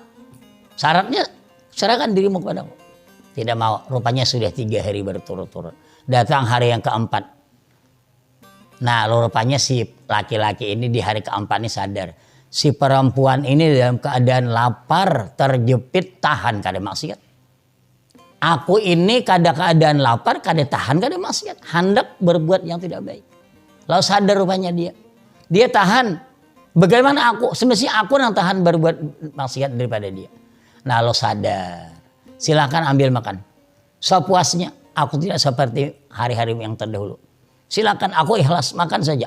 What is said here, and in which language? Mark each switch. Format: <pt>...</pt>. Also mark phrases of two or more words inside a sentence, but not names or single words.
<id>Syaratnya serahkan dirimu kepadaku. Tidak mau. Rupanya sudah 3 hari berturut-turut. Datang hari yang keempat. Nah rupanya si laki-laki ini di hari keempat ini sadar. Si perempuan ini dalam keadaan lapar, terjepit, tahan kada maksiat. Aku ini kada keadaan lapar, kada tahan, kada maksiat. Hendak berbuat yang tidak baik. Lalu sadar rupanya dia. Dia tahan. Bagaimana aku? Semestinya aku yang tahan berbuat maksiat daripada dia. Nah lo sadar. Silakan ambil makan. Sepuasnya. Aku tidak seperti hari-hari yang terdahulu. Silakan aku ikhlas makan saja.</id>